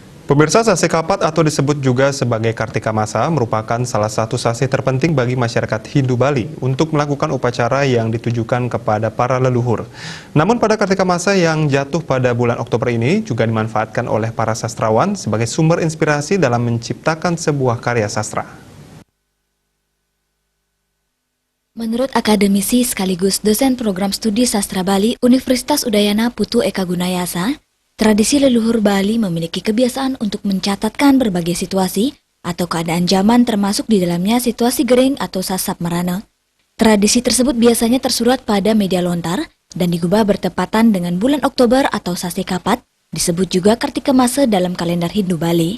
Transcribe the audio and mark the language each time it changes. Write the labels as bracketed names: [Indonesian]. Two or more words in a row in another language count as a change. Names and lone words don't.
[Indonesian] Pemirsa, [Balinese] sase kapat [Indonesian] atau disebut juga sebagai Kartika Masa merupakan salah satu sase terpenting bagi masyarakat Hindu Bali untuk melakukan upacara yang ditujukan kepada para leluhur. Namun pada Kartika Masa yang jatuh pada bulan Oktober ini juga dimanfaatkan oleh para sastrawan sebagai sumber inspirasi dalam menciptakan sebuah karya sastra. Menurut akademisi sekaligus dosen program studi sastra Bali Universitas Udayana Putu Eka Gunayasa, tradisi leluhur Bali memiliki kebiasaan untuk mencatatkan berbagai situasi atau keadaan zaman termasuk di dalamnya situasi gering atau [Balinese] sasab marana. [Indonesian] Tradisi tersebut biasanya tersurat pada media lontar dan digubah bertepatan dengan bulan Oktober atau [Balinese] sase kapat, [Indonesian] disebut juga Kartika Masa dalam kalender Hindu Bali.